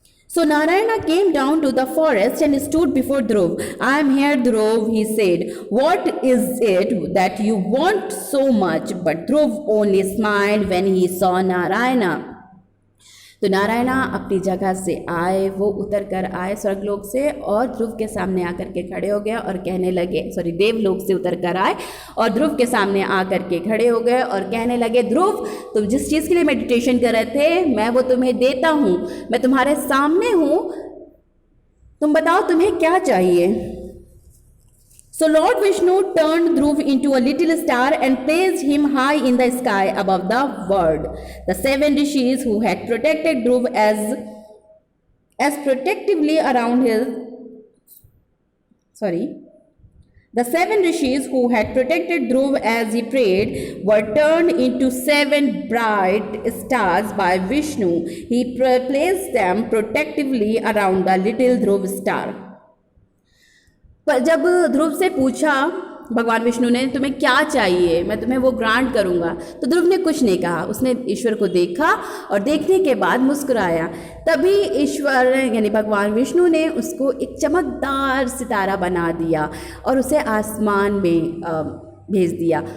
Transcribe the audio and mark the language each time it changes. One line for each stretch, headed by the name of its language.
English: So Narayana came down to the forest and stood before Dhruv. I am here, Dhruv, he said. What is it that you want so much? But Dhruv only smiled when he saw Narayana.
Hindi: तो नारायणा अपनी जगह से आए, वो उतर कर आए स्वर्गलोक से और ध्रुव के सामने आकर के खड़े हो गए और कहने लगे, देवलोक से उतर कर आए और ध्रुव के सामने आकर के खड़े हो गए और कहने लगे, ध्रुव तुम जिस चीज़ के लिए मेडिटेशन कर रहे थे मैं वो तुम्हें देता हूँ, मैं तुम्हारे सामने हूँ, तुम बताओ तुम्हें क्या चाहिए।
English: So Lord Vishnu turned Dhruv into a little star and placed him high in the sky above the world. The 7 rishis who had protected Dhruv as protectively around the 7 rishis who had protected Dhruv as he prayed were turned into 7 bright stars by Vishnu. He placed them protectively around the little Dhruv star.
Hindi: पर जब ध्रुव से पूछा भगवान विष्णु ने तुम्हें क्या चाहिए, मैं तुम्हें वो ग्रांट करूँगा, तो ध्रुव ने कुछ नहीं कहा। उसने ईश्वर को देखा और देखने के बाद मुस्कुराया। तभी ईश्वर यानी भगवान विष्णु ने उसको एक चमकदार सितारा बना दिया और उसे आसमान में भेज दिया।